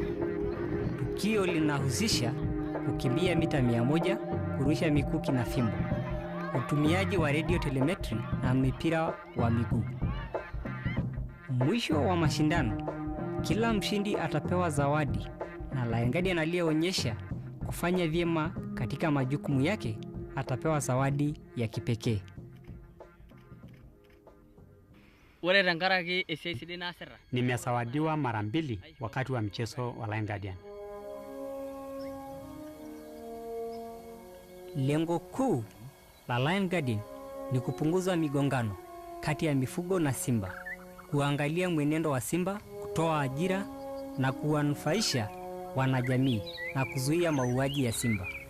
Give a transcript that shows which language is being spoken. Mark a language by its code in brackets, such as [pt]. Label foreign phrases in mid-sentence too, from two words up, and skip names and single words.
[sw] Tukio linahusisha kukimbia mita 100, kurusha mikuki na fimbo, utumiaji wa [en] radio telemetry [sw] na mipira wa miguu. Mwisho wa mashindano, kila mshindi atapewa zawadi na Lion Guardian aliyeonyesha kufanya vyema katika majukumu yake atapewa zawadi ya kipekee. [mas] Ore tenkaraki esiai sidai naasita. [sw] Nimesawadiwa mara 2 wakati wa mchezo wa Lion Guardian. Lengo kuu la Lion Guardian ni kupunguza migongano kati ya mifugo na simba, kuangalia mwenendo wa simba, kutoa ajira na kuwanufaisha wanajamii na kuzuia mauaji ya simba.